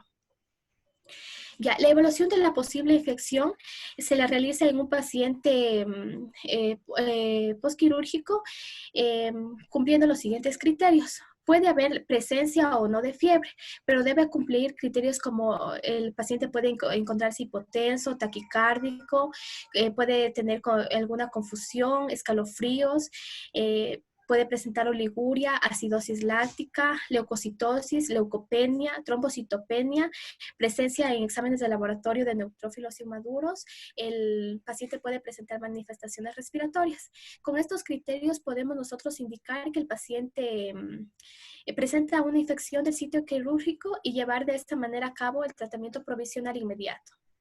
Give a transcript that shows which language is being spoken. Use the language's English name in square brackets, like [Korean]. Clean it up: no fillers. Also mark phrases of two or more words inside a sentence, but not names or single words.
[Spanish] Ya, la evaluación de la posible infección se la realiza en un paciente postquirúrgico cumpliendo los siguientes criterios. puede haber presencia o no de fiebre, pero debe cumplir criterios como el paciente puede encontrarse hipotenso, taquicárdico, puede tener alguna confusión, escalofríos, puede presentar oliguria, acidosis láctica, leucocitosis, leucopenia, trombocitopenia, presencia en exámenes de laboratorio de neutrófilos inmaduros. El paciente puede presentar manifestaciones respiratorias. Con estos criterios podemos nosotros indicar que el paciente presenta una infección del sitio quirúrgico y llevar de esta manera a cabo el tratamiento provisional inmediato.